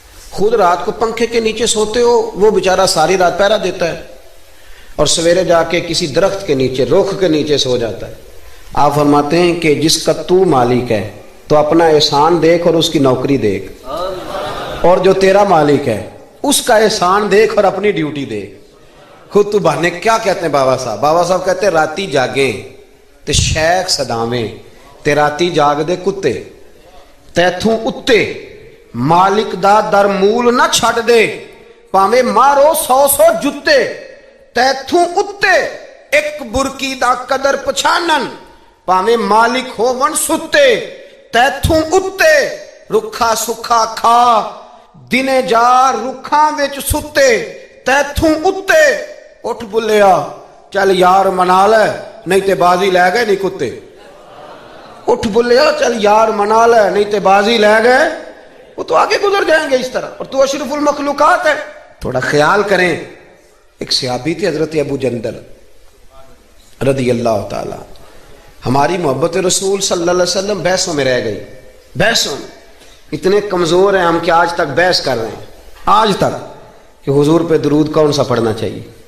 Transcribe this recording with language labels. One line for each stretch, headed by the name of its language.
Urdu: خود رات کو پنکھے کے نیچے سوتے ہو، وہ بیچارہ ساری رات پہرا دیتا ہے، اور سویرے جا کے کسی درخت کے نیچے، رخ کے نیچے سو جاتا ہے. آپ فرماتے ہیں کہ جس کا تو مالک ہے تو اپنا احسان دیکھ اور اس کی نوکری دیکھ، اور جو تیرا مالک ہے اس کا احسان دیکھ اور اپنی ڈیوٹی دیکھ. خود تو بہانے. کیا کہتے ہیں بابا صاحب کہتے ہیں
Punjabi: راتی جاگیں تے شیخ صداویں تے راتی جاگ دے کتے تیتھوں اتے مالک دا در مول نہ چھٹ دے پاویں مارو 100 جتے تیتھوں اتے ایک برکی دا قدر پچھانن پاویں مالک ہون ستے تیتھوں اتے رکھا سکھا کھا دنے جا رکھاں وچ ستے تیتھوں اتے اٹھ بلیا چل یار منا لے نہیں تے بازی لے گئے نہیں کتے. اٹھ بلیا چل یار منا لے نہیں تے بازی لے گئے.
Urdu: وہ تو آگے گزر جائیں گے اس طرح، اور تو اشرف المخلوقات ہے. تھوڑا خیال کریں. ایک صحابی تھے حضرت ابو جندل رضی اللہ تعالی. ہماری محبت رسول صلی اللہ علیہ وسلم بحثوں میں رہ گئی. بحثوں میں اتنے کمزور ہیں ہم کہ آج تک بحث کر رہے ہیں، آج تک، کہ حضور پہ درود کون سا پڑھنا چاہیے.